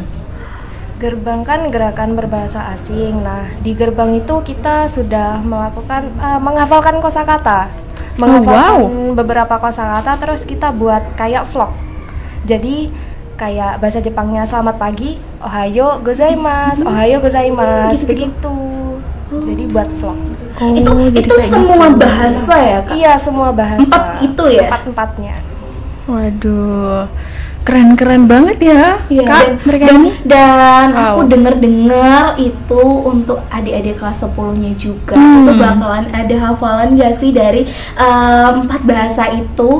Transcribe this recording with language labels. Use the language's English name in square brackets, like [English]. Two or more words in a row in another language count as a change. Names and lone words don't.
[Indonesian] Gerbang kan gerakan berbahasa asing. Nah, di gerbang itu kita sudah melakukan menghafalkan kosakata. Menghafalkan beberapa kosakata terus kita buat kayak vlog. Jadi kayak bahasa Jepangnya selamat pagi, [Japanese] おはようございます、おはようございます, [Indonesian] begitu. Jadi buat vlog. Itu semua bahasa ya, Kak? Iya, semua bahasa. 4 itu ya? 4-4-nya. Waduh, keren-keren banget ya, Iya, Kak, mereka ini. Dan Wow. aku dengar itu untuk adik-adik kelas 10-nya juga itu bakalan ada hafalan gak sih dari 4 bahasa itu?